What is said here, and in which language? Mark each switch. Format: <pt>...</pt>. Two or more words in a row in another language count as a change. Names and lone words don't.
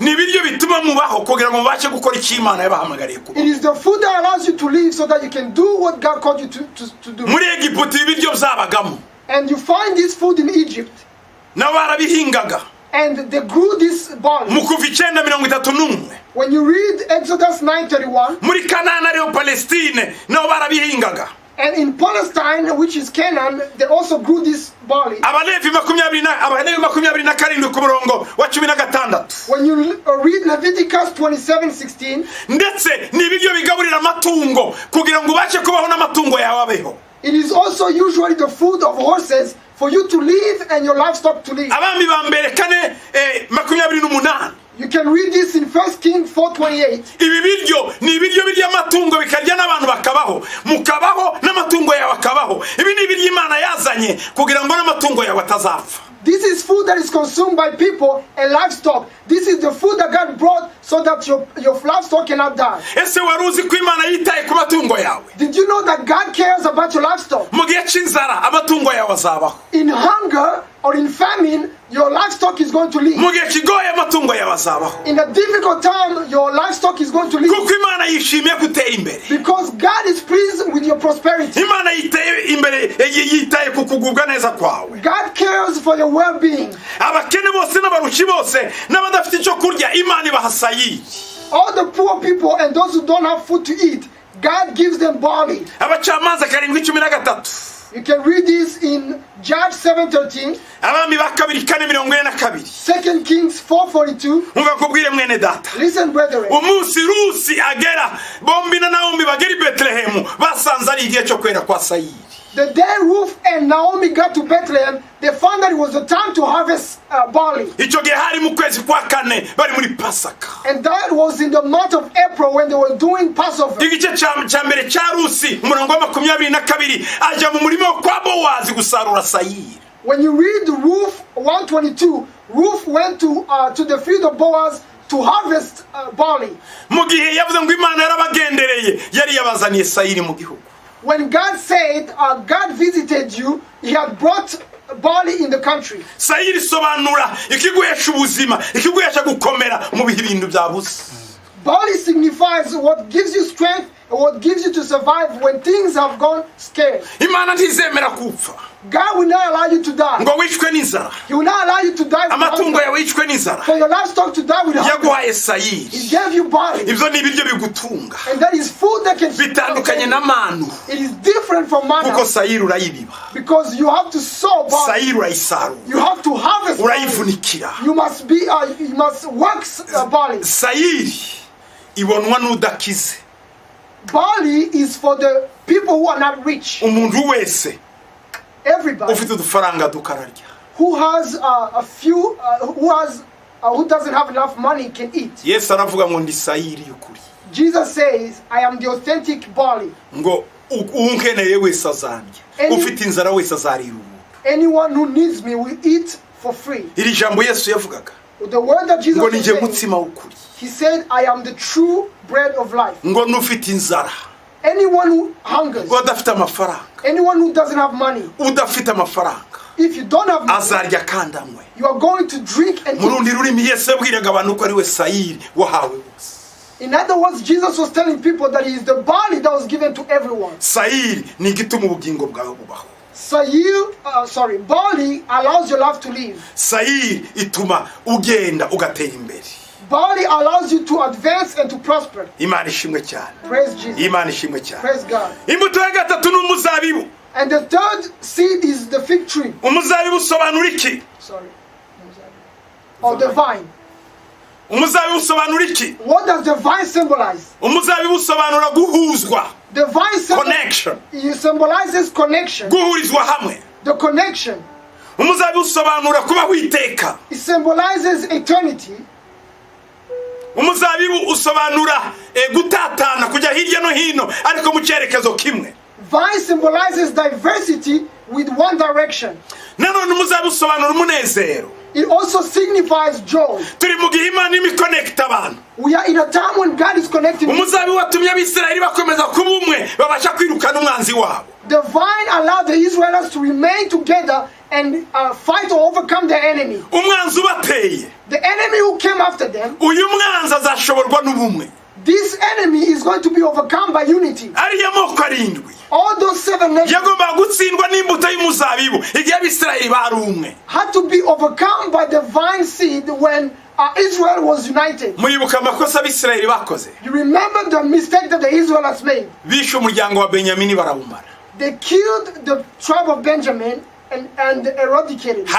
<en>It is the food that allows you to live so that you can do what God called you to do. And you find this food in Egypt. And they grew this barley.</en> <rw>mu kuva 9:31</rw> <en>When you read Exodus 9:31,</en> <rw>muri Kanani ariyo Palestine nabo barabihingaga.</rw> <en>and in Palestine, which is Canaan, they also grew this barley.</en> <rw>Abalevi 27 ku murongo wa 16.</rw> <en>When you read Leviticus 27:16,</en> <rw>ndetse n'ibiryo bigaburira amatungo kugira ngo ubashe kubaho n'amatungo yawe abeho.</rw> <en>it is also usually the food of horses for you to live and your livestock to live.</en> <rw>Abami ba mbere 4:28.</rw> <en>You can read this in 1 Kings 4:28.</en> <rw>Ibi biryo ni ibiryo by'amatungo bikarya n'abantu bakabaho, mukabaho n'amatungo yawe akabaho. Ibi ni ibiryo Imana yazanye kugira ngo n'amatungo yawe atazapfa.</rw> <en>This is food that is consumed by people and livestock. This is the food that God brought so that your livestock cannot die.</en> <rw>Ese wari uzi ko Imana yitaye ku matungo yawe?</rw> <en>Did you know that God cares about your livestock?</en> <rw>Mu gihe cy'inzara amatungo yawe azabaho.</rw> <en>In hunger or in famine, your livestock is going to live.</en> <rw>Mu gihe kigoye amatungo yawe azabaho.</rw> <en>In a difficult time, your livestock is going to live.</en> <rw>Kuko Imana yishimiye gutera imbere.</rw> <en>Because God is pleased with your prosperity.</en> <rw>Imana yitaye ku kugubwa neza kwawe.</rw> <en>God cares for your well-being.</en> <rw>Abakene bose n'abarushi bose n'abadafite icyo kurya Imana ibaha sayiri.</rw> <en>All the poor people and those who don't have food to eat, God gives them barley.</en> <rw>Abacamanza 7:13.</rw> <en>You can read this in Judge 7:13,</en> <rw>Abami ba kabiri 4:42.</rw> <en>2 Kings 4:42.</en> <rw>Umva kubwire mwene data.</rw> <en>Listen, brethren.</en> <rw>Umunsi Rusi agera bombi na Naomi bagera i Betlehemu basanze ari igihe cyo kwera kwa sayiri.</rw> <en>The day Ruth and Naomi got to Bethlehem, they found that it was the time to harvest barley.</en> <rw>Icyo gihe hari mu kwezi kwa 4 bari muri Pasaka.</rw> <en>And that was in the month of April when they were doing Passover.</en> <rw>Igice cya mbere cya Rusi umurongo wa 22 aja mu murimo kwa Bowazi gusarura sayiri.</rw> <en>When you read Ruth 1:22, Ruth went to the field of Boaz to harvest barley.</en> <rw>Mu gihe yavuze ngo Imana yarabagendereye yari yabazaniye sayiri mu gihugu.</rw> <en>When God said, God visited you, He had brought barley in the country.</en> <rw>Sayiri sobanura ikiguhesha ubuzima, ikiguhesha gukomera mu bihe ibintu byabuze.</rw> <en>Barley signifies what gives you strength and what gives you to survive when things have gone scarce.</en> <rw>Imana ntizemera kupfa.</rw> <en>God will not allow you to die.</en> <rw>Ngo wishwe n'inzara.</rw> <en>He will not allow you to die.</en> <rw>Amatungo yawe yishwe n'inzara.</rw> <en>For your livestock to die with hunger.</en> <rw>Yaguhaye sayiri.</rw> <en>He gave you barley.</en> <rw>Ibyo ni ibiryo bigutunga.</rw> <en>And that is food that can</en> <rw>bitandukanye na manu.</rw> <en>It is different from manna.</en> <rw>Kuko sayiri urayibiba.</rw> <en>Because you have to sow barley.</en> <rw>Sayiri urayisarura.</rw> <en>You have to harvest barley.</en> <rw>Urayivunikira.</rw> <en>You must work barley.</en> <rw>Sayiri ibonwa n'udakize.</rw> <en>Barley is for the people who are not rich.</en> <rw>Umuntu wese</rw> <en>Everybody</en> <rw>ufite udufaranga dukararya.</rw> <en>who has a few, who doesn't have enough money can eat.</en> <rw>Yesu aravuga ngo ndi sayiri y'ukuri.</rw> <en>Jesus says, I am the authentic barley.</en> <rw>Ngo unkeneye wese azarya. Ufite inzara wese azarira umuntu.</rw> <en>Anyone who needs me will eat for free.</en> <rw>Iri jambo Yesu yavugaga.</rw> <en>The word that Jesus</en> <rw>Ngo nije</rw> <en>said,</en> <rw>mutsima w'ukuri.</rw> <en>He said, I am the true bread of life.</en> <rw>Ngo nufite inzara.</rw> <en>Anyone who hungers,</en> <rw>udafite amafaranga,</rw> <en>anyone who doesn't have money,</en> <rw>udafite amafaranga,</rw> <en>if you don't have money,</en> <rw>azarya kandi anywe.</rw> <en>You are going to drink and</en> <rw>Murundi rurimi Yesu yabwiraga abantu ko ari we sayiri wahawe bose.</rw> <en>In other words, Jesus was telling people that He is the barley that was given to everyone.</en> <rw>Sayiri ni igituma ubugingo bwawe bubaho.</rw> <en>Barley allows your life to live.</en> <rw>Sayiri ituma ugenda ugatera imbere.</rw> <en>Barley allows you to advance and to prosper.</en> <rw>Imana ishimwe cyane.</rw> <en>Praise Jesus.</en> <rw>Imana ishimwe cyane.</rw> <en>Praise God.</en> <rw>Imbuto ya gatatu ni umuzabibu.</rw> <en>And the third seed is the fig tree.</en> <rw>Umuzabibu usobanura iki?</rw> <en>Or the vine.</en> <rw>Umuzabibu usobanura iki?</rw> <en>What does the vine symbolize?</en> <rw>Umuzabibu usobanura guhuzwa.</rw> <en>The vine symbolizes connection.</en> <rw>Guhurizwa hamwe.</rw> <en>The connection.</en> <rw>Umuzabibu usobanura kubaho iteka.</rw> <en>It symbolizes eternity.</en> <rw>Umuzabibu usobanura gutatana kujya hirya no hino ariko mu cyerekezo kimwe.</rw> <en>Vine symbolizes diversity with one direction.</en> <rw>Nanone umuzabibu usobanura umunezero.</rw> <en>It also signifies joy.</en> <rw>Turi mu gihe Imana imiconnect abantu.</rw> <en>We are in a time when God is connecting.</en> <rw>Umuzabibu watumye Abisirayeli bakomeza kuba umwe babasha kwirukana umwanzi wabo.</rw> <en>The vine allowed the Israelites to remain together and fight or overcome their enemy.</en> <rw>Umwanzi ubateye.</rw> <en>The enemy who came after them.</en> <rw>Uyu mwanzi azashoborwa n'ubumwe.</rw> <en>this enemy is going to be overcome by unity.</en> <rw>ariya moko arindwi</rw> <en>All those 7 nations</en> <rw>yagomba gutsindwa n'imbuto y'umuzabibu igihe abisirayeli bari umwe.</rw> <en>had to be overcome by the vine seed when Israel was united.</en> <rw>muribuka amakosa abisirayeli bakoze.</rw> <en>You remember the mistake that the Israelites made?</en> <rw>bishe umuryango wa benyamini barawumara.</rw> <en>They killed the tribe of Benjamin and eradicated it.</en>